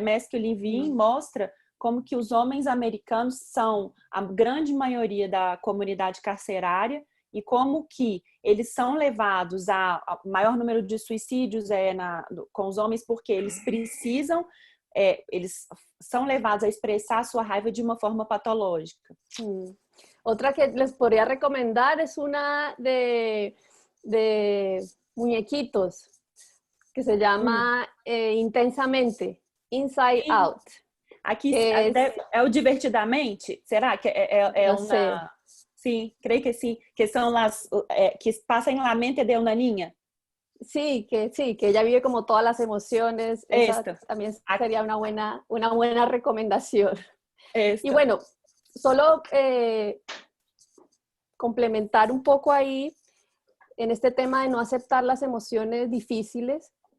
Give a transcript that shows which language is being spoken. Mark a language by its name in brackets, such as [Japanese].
[Portuguese] The Mask You Live In mostra como que os homens americanos são a grande maioria da comunidade carcerária e como que eles são levados a maior número de suicídios com os homens porque eles precisam, eles são levados a expressar a sua raiva de uma forma patológica. [Spanish] Outra que les podría recomendar es una de muñequitos que se llama Intensamente, Inside Out. [Portuguese] Aqui é o Divertidamente? Será que é uma... Sei. Sim, creio que sim, que são [Spanish] las que pasan en la mente de una niña. Sí, que ella vive como todas las emociones. Esa también sería una buena recomendación. Esto. Y bueno, solo complementar un poco ahí en este tema de no aceptar las emociones difíciles.